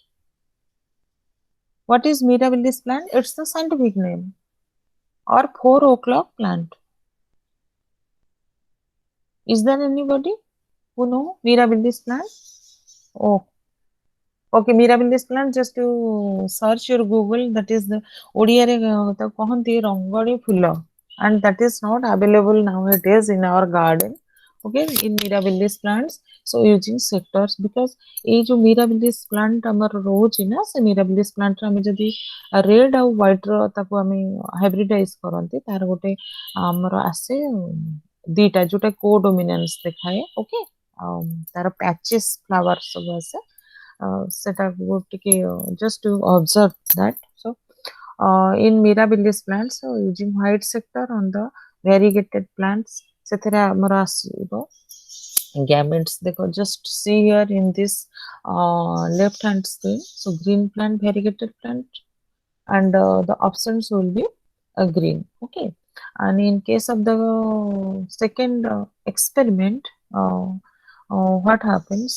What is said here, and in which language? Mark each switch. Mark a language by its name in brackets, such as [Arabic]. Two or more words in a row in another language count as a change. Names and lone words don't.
[English] What is Mirabilis plant? It's the scientific name. Or 4 o'clock plant. Is there anybody who know Mirabilis plant? Oh, okay, Mirabilis plant, just to search your Google, that is the [Odia] ଓଡ଼ିଆରେ ତାକୁ କହନ୍ତି ରଙ୍ଗଣୀ ଫୁଲ, [English] and that is not available nowadays in our garden. Okay, in Mirabilis plants, so using sectors, because [Odia] ଏଇ ଯୋଉ Mirabilis plant ଆମର ରହୁଛି ନା, ସେ Mirabilis plant ରେ ଆମେ ଯଦି red ଆଉ white ର ତାକୁ ଆମେ hybridize କରନ୍ତି, ତାର ଗୋଟେ ଆମର ଆସେ ଦିଟା ଯୋଉଟା କୋଡୋମିନାନ୍ସ ଦେଖାଏ. ଓକେ, ତାର [English] patches flower [Odia] ସବୁ ଆସେ. ସେଟାକୁ ଟିକେ [English] just to observe that. So in mirabilis plants, using white sector on the variegated plants, [Odia] ସେଥିରେ ଆମର ଆସିବ gametes. ଦେଖ, [English] just see here in this left hand screen. So green plant, variegated plant, and the options will be green. Okay, and in case of the second experiment, what happens?